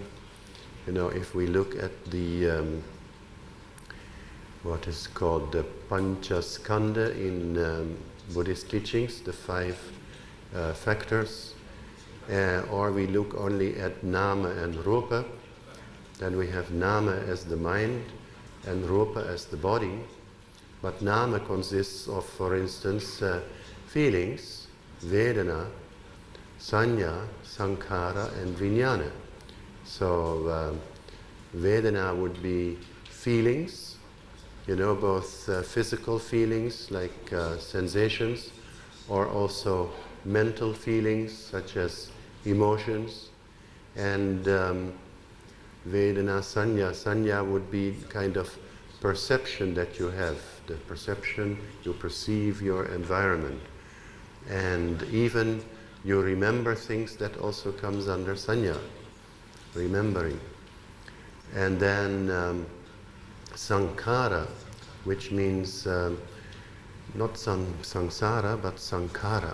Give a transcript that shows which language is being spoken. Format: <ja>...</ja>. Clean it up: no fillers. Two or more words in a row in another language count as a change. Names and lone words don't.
<en>If we look at the what is called the Panca in Buddhist teachings, the 5 factors, or we look only at nama and rupa, then we have nama as the mind and rupa as the body. But nama consists of, for instance, feelings,</en> <pi>vedana, sanya, sankhara, and vijnana.</pi> <en>So vedana would be feelings, both physical feelings like sensations, or also mental feelings such as emotions. And</en> <pi>vedana sanya.</pi> <en>Sanya would be kind of perception that you have, the perception you perceive your environment. And even you remember things, that also comes under sanya, remembering. And then sankhara, which means not samsara, but sankhara.</en>